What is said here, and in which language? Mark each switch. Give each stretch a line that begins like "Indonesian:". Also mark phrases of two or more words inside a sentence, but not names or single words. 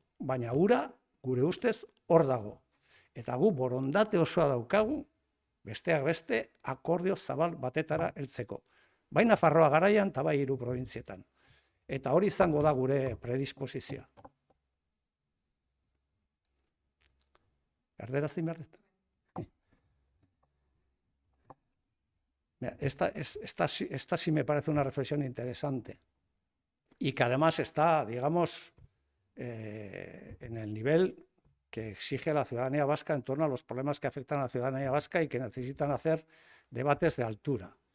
Basque: Baina ura, gure ustez, hor dago. Eta gu borondate osoa daukagu, besteak beste, akordio zabal batetara heltzeko. Bai Nafarroa garaian eta bai 3 probintzietan. Eta hori izango da gure predisposizioa. Erderazin behar dut.
Spanish: Esta sí me parece una reflexión interesante y que además está, digamos, en el nivel que exige la ciudadanía vasca en torno a los problemas que afectan a la ciudadanía vasca y que necesitan hacer debates de altura.